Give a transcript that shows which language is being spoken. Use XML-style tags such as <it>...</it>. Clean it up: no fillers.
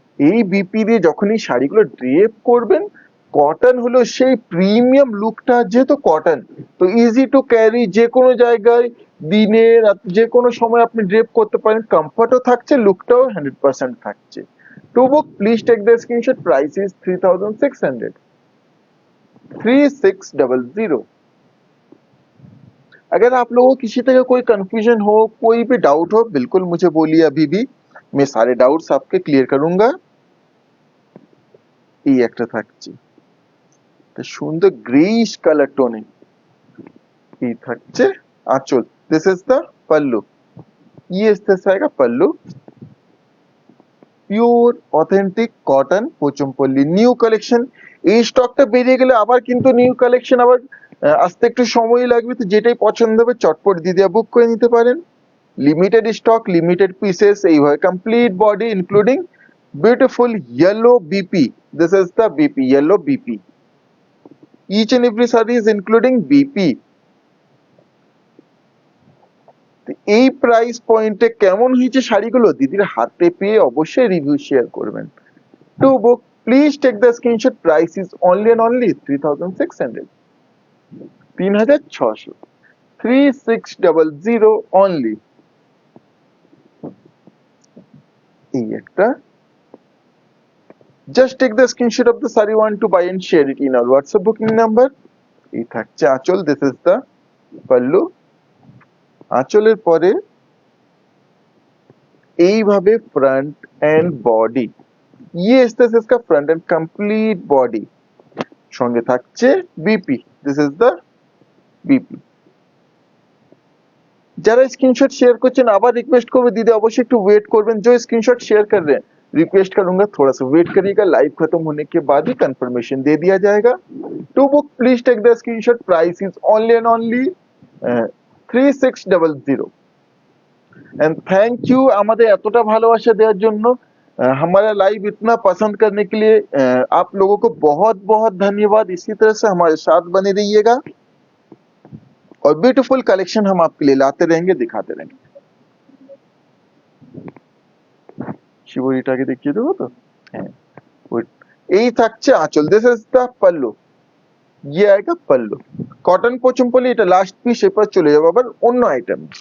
<bn>এই বিপি দিয়ে যখনই শাড়িগুলো ড্রেপ করবেন, কটন হলো সেই প্রিমিয়াম লুকটা, যেহেতু কটন তো ইজি টু ক্যারি, যে কোনো জায়গায় দিনে রাত যে কোনো সময় আপনি ড্রেপ করতে পারেন, কমফর্টও থাকছে, লুকটাও 100% থাকছে।</bn> <en>To book please take the screenshot, price is 3600, 3600।</en> <hi>अगर आप लोगों को किसी तरह कोई कंफ्यूजन हो, कोई भी डाउट हो, बिल्कुल मुझे बोलिए अभी भी, मैं सारे डाउट्स आपके क्लियर करूंगा।</hi> <bn>এই একটা থাকছে, একটা সুন্দর গ্রেইশ কালার টোনে এই থাকছে আঁচল।</bn> <en>this is the</en> <hi>पल्लू, ये इस तरह से आएगा पल्लू।</hi> <bn>Pure authentic cotton পোচমপল্লী new collection. এই স্টকটা বেরিয়ে গেলে আবার কিন্তু নিউ কালেকশন আবার আসতে একটু সময় লাগবে, তো যেটাই পছন্দ হবে চটপট দিদিয়া বুক করে নিতে পারেন। লিমিটেড স্টক, লিমিটেড পিসেস, এইভাবে complete body including</bn> <en>Beautiful yellow BP. This is the BP, yellow BP. each and every saree is including BP.</en> <bn>এই প্রাইস পয়েন্টে কেমন হয়েছে শাড়িগুলো দিদির হাতে পেয়ে অবশ্যই রিভিউ শেয়ার করবেন।</bn> <en>To book please take the screenshot, price is only and only 3600, 3600, 3600 only.</en> <bn>এই একটা,</bn> <en>just take the screenshot of the saree want to buy and share it in our WhatsApp booking number।</en> <bn>এই থাকছে আঁচল,</bn> <en>This is the pallu.</en> <bn>আঁচলের পরে এইভাবে front end body,</bn> <hi>ये इस तरह से इसका फ्रंट एंड कंप्लीट बॉडी,</hi> <bn>সঙ্গে থাকছে BP.</bn> <en>This is the BP.</en> <hi>যারা स्क्रीनशॉट शेयर করছেন</hi> <bn>আবার রিকোয়েস্ট করব দিদি অবশ্যই একটু ওয়েট করবেন,</bn> <hi>जो स्क्रीनशॉट शेयर कर रहे हैं रिक्वेस्ट करूंगा थोड़ा सा वेट करिएगा, लाइव खत्म होने के बाद ही कंफर्मेशन दे दिया जाएगा।</hi> <en>To book please take the screenshot, price is only and only 3600। And thank you</en> <bn>আমাদের এতটা ভালোবাসা দেওয়ার জন্য,</bn> <hi>हमारा लाइव इतना पसंद करने के लिए आप लोगों को बहुत बहुत धन्यवाद। इसी तरह से हमारे साथ बने रहिएगा और ब्यूटीफुल कलेक्शन हम आपके लिए लाते रहेंगे, दिखाते रहेंगे।</hi> <bn>শিবরিটাকে দেখিয়ে দেবো তো, হ্যাঁ এই থাকছে আঁচল।</bn> <en>this is the</en> <hi>पल्लू, ये आएगा पल्लू।</hi> <bn>কটন পোচমপল্লী, এটা লাস্ট পিস, এরপর চলে যাবো আবার অন্য আইটেম।</bn>